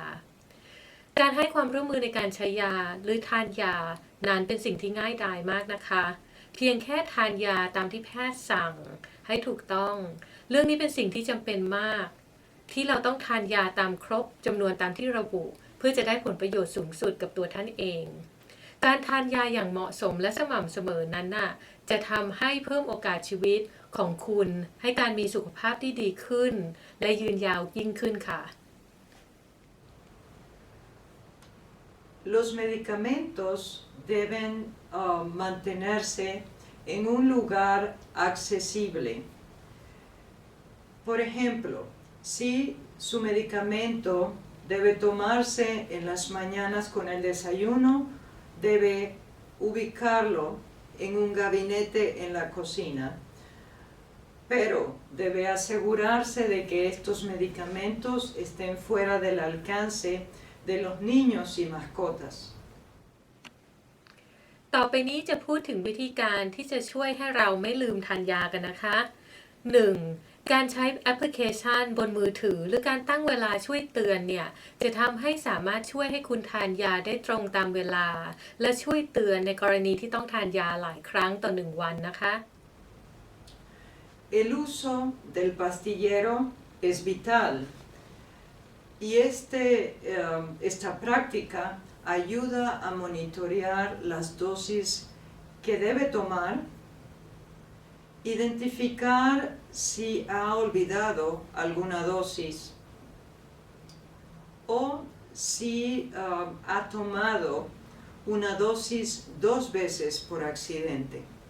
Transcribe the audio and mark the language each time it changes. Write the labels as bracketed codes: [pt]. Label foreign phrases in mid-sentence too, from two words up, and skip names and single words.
[th] การให้ความร่วมมือในการใช้ยาหรือทานยานั้นเป็นสิ่งที่ง่ายดายมากนะคะเพียงแค่ทานยาตามที่แพทย์สั่งให้ถูกต้องเรื่องนี้เป็นสิ่งที่จำเป็นมากที่เราต้องทานยาตามครบจำนวนตามที่ระบุเพื่อจะได้ผลประโยชน์สูงสุดกับตัวท่านเองการทานยาอย่างเหมาะสมและสม่ำเสมอนั้นน่ะจะทำให้เพิ่มโอกาสชีวิตของคุณให้การมีสุขภาพที่ดีขึ้นและยืนยาวยิ่งขึ้นค่ะ [es] Los medicamentos deben mantenerse en un lugar accesible. Por ejemplo, si su medicamento debe tomarse en las mañanas con el desayuno, debe ubicarlo en un gabinete en la cocina, pero debe asegurarse de que estos medicamentos estén fuera del alcance de los niños y mascotas. [th] ต่อไปนี้จะพูดถึงวิธีการที่จะช่วยให้เราไม่ลืมทานยากันนะคะ 1. การใช้แอปพลิเคชันบนมือถือหรือการตั้งเวลาช่วยเตือนเนี่ยจะทำให้สามารถช่วยให้คุณทานยาได้ตรงตามเวลาและช่วยเตือนในกรณีที่ต้องทานยาหลายครั้งต่อ1 วันนะคะ [es] El uso del pastillero es vital y esta práctica ayuda a monitorear las dosis que debe tomar, identificar si ha olvidado alguna dosis o si ha tomado una dosis 2 veces por accidente.